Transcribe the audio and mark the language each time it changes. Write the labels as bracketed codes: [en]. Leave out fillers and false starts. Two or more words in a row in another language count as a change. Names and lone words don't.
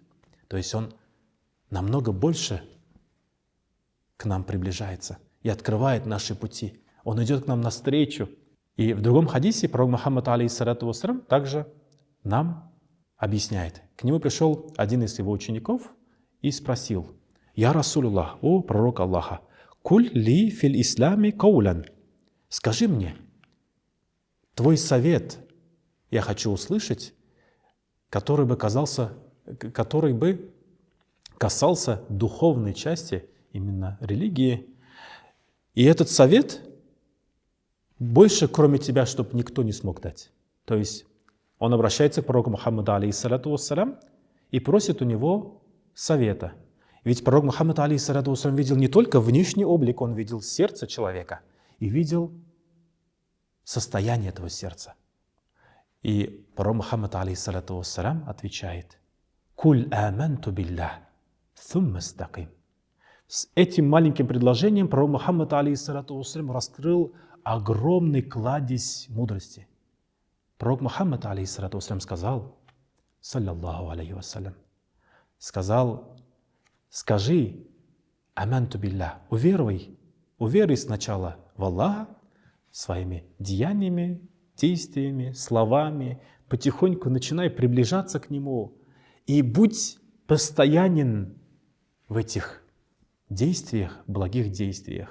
[ru] То есть Он намного больше к нам приближается и открывает наши пути. Он идет к нам навстречу. И в другом хадисе пророк Мухаммад, [ar] عليه الصلاة والسلام, [ru] также нам объясняет. К нему пришел один из его учеников и спросил: [ar] «يا رسول الله, [ru] о пророк Аллаха, [ar] قل لي في الإسلام قولا». [ru] Скажи мне, твой совет я хочу услышать, который бы касался духовной части именно религии. И этот совет больше, кроме тебя, чтобы никто не смог дать. То есть он обращается к пророку Мухаммаду, [ar] عليه الصلاة والسلام, [ru] и просит у него совета. Ведь пророк Мухаммад, [ar] عليه الصلاة والسلام, [ru] видел не только внешний облик, он видел сердце человека и видел состояние этого сердца. И пророк Мухаммад, [ar] عليه الصلاة والسلام, [ru] отвечает: [ar] «قل آمنت بالله، ثم استقم». [ru] С этим маленьким предложением пророк Мухаммад, [ar] عليه الصلاة والسلام, [ru] раскрыл огромный кладезь мудрости. Пророк Мухаммад, [ar] عليه الصلاة والسلام, [ru] сказал, [ar] صلى الله عليه وسلم, [ru] сказал: скажи [ar] آمنت بالله, [ru] уверуй сначала в Аллаха своими деяниями, действиями, словами, потихоньку начинай приближаться к Нему и будь постоянен в этих действиях, благих действиях.